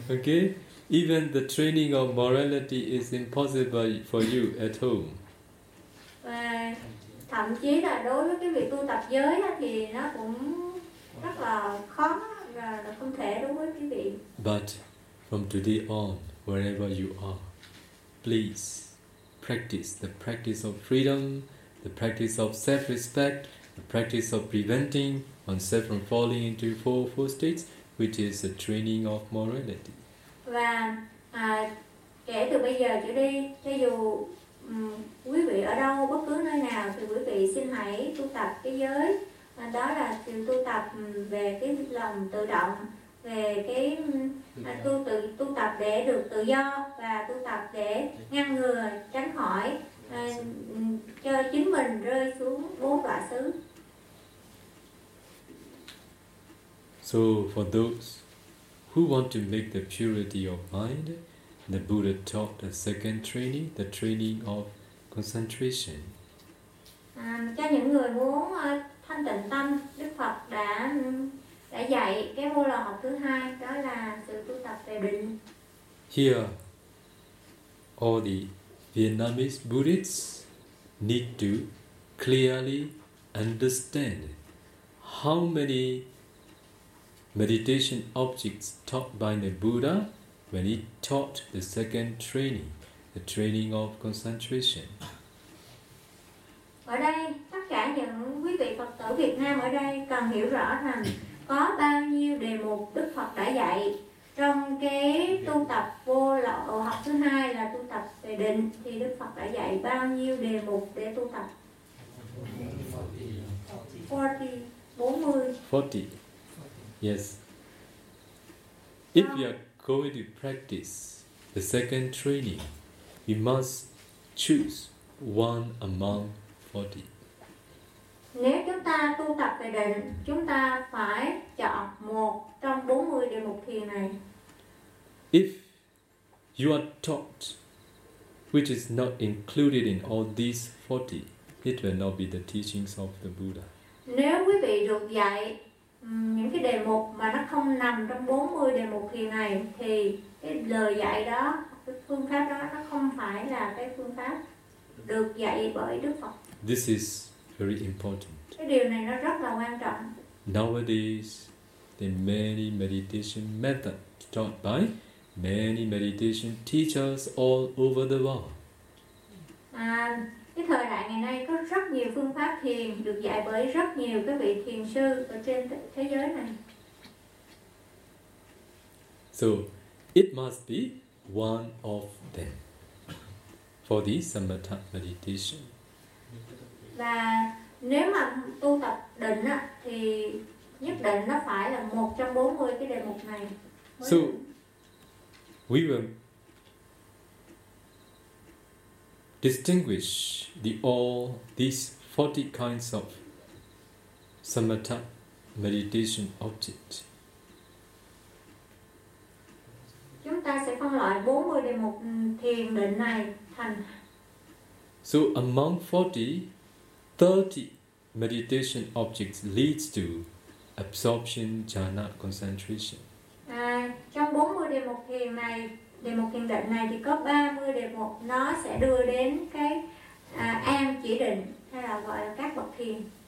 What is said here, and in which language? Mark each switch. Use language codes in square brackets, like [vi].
[en] Okay, even the training of morality is impossible for you at home. [vi] Và thậm chí là đối với cái việc tu tập giới thì nó cũng rất là khó, là không thể đối với quý vị. [en] But from today on, wherever you are, please practice the practice of freedom, the practice of self-respect, the practice of preventing oneself from falling into four states, which is the training of morality. [vi] Và kể từ bây giờ trở đi, cho dù quý vị ở đâu, bất cứ nơi nào, thì quý vị xin hãy tu tập cái giới. Đó là sự tu tập về cái lòng tự động, về cái tu tập để được tự do, và tu tập để ngăn ngừa, tránh khỏi cho chính mình rơi xuống bốn đọa xứ. [en] So for those who want to make the purity of mind, the Buddha taught the second training, the training of concentration. [vi] Cho những người muốn thanh tịnh tâm, Đức Phật đã dạy cái vô lậu học thứ hai, đó là sự tu tập về định. [en] Here, all the Vietnamese Buddhists need to clearly understand how many meditation objects taught by the Buddha when he taught the second training, the training of concentration. [vi] Ở đây, tất cả những quý vị Phật tử Việt Nam ở đây cần hiểu rõ rằng có bao nhiêu đề mục Đức Phật đã dạy Trong cái tu tập vô lậu học thứ hai là tu tập về định thì Đức Phật đã dạy bao nhiêu đề mục để tu tập? [en] 40. Yes. If you are going to practice the second training, you must choose one among 40. [vi] Nếu chúng ta tu tập về định, chúng ta phải chọn một trong 40 đề mục thiền này. [en] If you are taught, which is not included in all these 40, it will not be the teachings of the Buddha. [vi] Nếu quý vị được dạy những cái đề mục mà nó không nằm trong 40 đề mục thiền này thì cái lời dạy đó, cái phương pháp đó nó không phải là cái phương pháp được dạy bởi Đức Phật. [en] This is very important. [vi] Cái điều này nó rất là quan trọng. [en] Nowadays, the many meditation methods taught by many meditation teachers all over the world. [vi] Cái thời đại ngày nay có rất nhiều phương pháp thiền được dạy bởi rất nhiều các vị thiền sư ở trên thế giới này. [en] So, it must be one of them for the Samatha meditation. [vi] Và nếu mà tu tập định á, thì nhất định nó phải là một trong 40 cái đề mục này. [en] So, we will distinguish the all these 40 kinds of samatha meditation object. [vi] Chúng ta sẽ phân loại 40 đề mục thiền định này thành. [en] So among 40, 30 meditation objects leads to absorption jhana concentration. [vi] Trong 40 đề mục thiền này, đề mục thiền định này thì có 30 đề mục nó sẽ đưa đến cái an chỉ định hay là gọi là các bậc thiền.